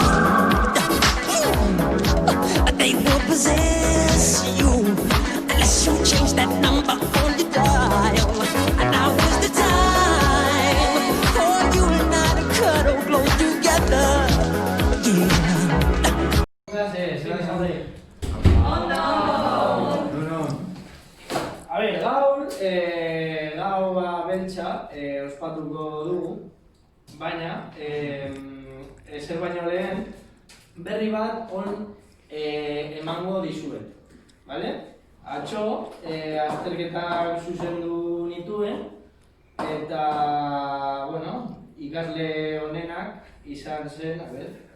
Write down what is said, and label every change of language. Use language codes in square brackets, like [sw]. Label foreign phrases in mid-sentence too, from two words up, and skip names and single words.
[en] They will possess you unless you change that number on your dial. And now is the time for you and I to cuddle close together. [es] A ver, [eu] gaur bentsa ospatuko dugu, baina ezer baino lehen berri bat emango dizuet, bale? Atzo azterketak zuzendu nituen eta, bueno, ikasle honenak izan zen, [es] a ber...